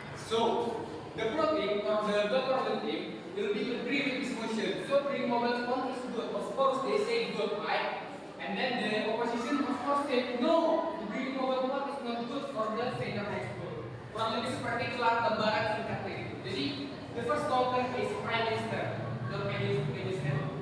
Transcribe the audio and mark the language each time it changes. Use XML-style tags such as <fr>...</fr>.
<en>So, the pro team or the government team will be agree with this motion. So, bring mobile phone is good. Of course, they say good, right? And then the opposition, of course, say no. Bring mobile phone is not good for the senior high school.</en> <id>Kurang lebih seperti itulah gambaran singkatnya itu. Jadi,</id> <en>the first talker is prime minister. So, can you say?</en>